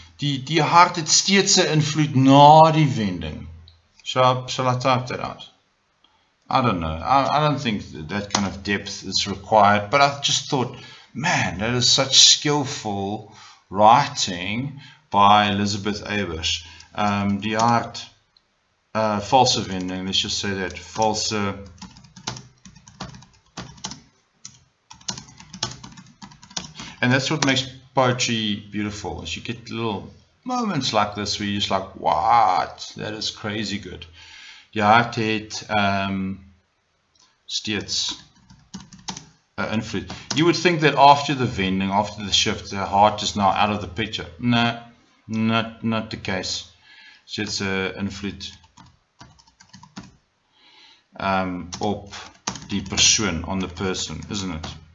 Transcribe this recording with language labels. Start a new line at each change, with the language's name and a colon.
Afrikaans: Die hart het steeds 'n invloed na die wending.
English: Shall I type that out? I don't know. I don't think that kind of depth is required, but I just thought, man, that is such skillful writing by Elizabeth Eybers.
Afrikaans: Die hart, valse wending,
English: let's just say that,
Afrikaans: valse.
English: And that's what makes poetry beautiful, is you get little moments like this where you're just like, what? That is crazy good.
Afrikaans: Die hart het steeds invloed.
English: You would think that after the wending, after the shift, the heart is now out of the picture. No, not the case.
Afrikaans: Steeds invloed op die persoon,
English: on the person, isn't it?